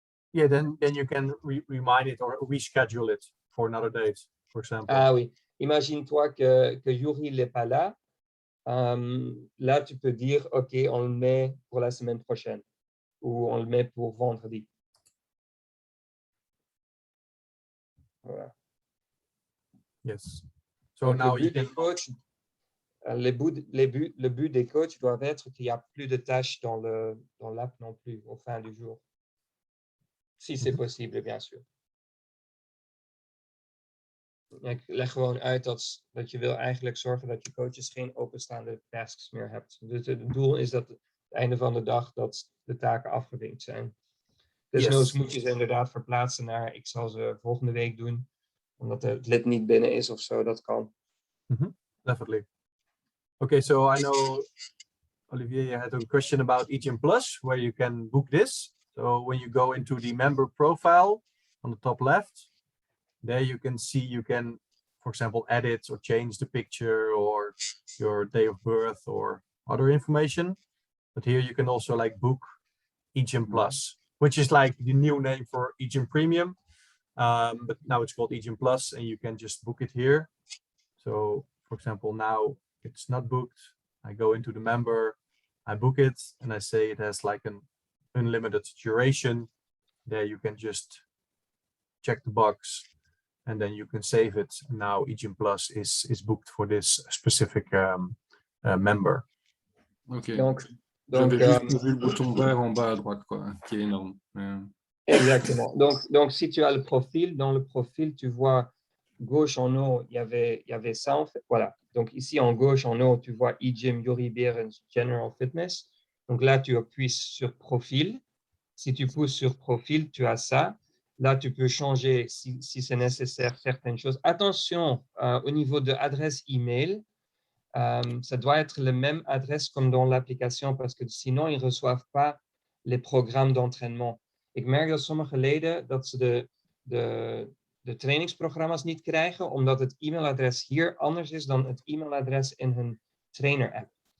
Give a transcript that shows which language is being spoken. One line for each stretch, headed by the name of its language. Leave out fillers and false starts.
English: Yeah, then you can remind it or reschedule it for another date, for example.
French: Ah oui, imagine-toi que Yuri n'est pas là. Là, tu peux dire, OK, on le met pour la semaine prochaine ou on le met pour vendredi. Voilà.
English: Yes. So
French: Donc,
English: now
French: le but des coachs, le but des coachs doit être qu'il n'y a plus de tâches dans l'app non plus au fin du jour. Si c'est possible, bien sûr.
Dutch: Ik leg gewoon uit dat je wil eigenlijk zorgen dat je coaches geen openstaande tasks meer hebt. Dus het doel is dat het einde van de dag dat de taken afgevinkt zijn. Desnoods moet je ze inderdaad verplaatsen naar ik zal ze volgende week doen. Omdat het lid niet binnen is of zo, dat kan.
English: Definitely. Okay, so I know, Olivier, you had a question about EGYM Plus, where you can book this. So when you go into the member profile on the top left, there you can see, you can, for example, edit or change the picture or your day of birth or other information. But here you can also like book EGYM Plus, which is like the new name for EGYM Premium. But now it's called EGYM Plus and you can just book it here. So for example, now it's not booked. I go into the member, I book it and I say it has like an unlimited duration. There you can just check the box and then you can save it. Now EGYM Plus is booked for this specific member. Ok.
French: Donc j'avais juste vu le bouton vert en bas à droite, quoi, qui est énorme. Exactement. Donc, si tu as le profil, dans le profil, tu vois gauche en haut, il y avait ça en fait. Voilà. Donc ici en gauche en haut, tu vois EGYM Yuri Berens General Fitness. Donc là, tu appuies sur profil. Si tu pousses sur profil, tu as ça. Là, tu peux changer si c'est nécessaire certaines choses. Attention, au niveau de l'adresse email, ça doit être la même adresse comme dans l'application parce que sinon, ils ne reçoivent pas les programmes d'entraînement.
Dutch: Ik merk dat sommige leden dat ze de trainingsprogramma's niet krijgen omdat het e-mailadres hier anders is dan het e-mailadres in hun trainer-app.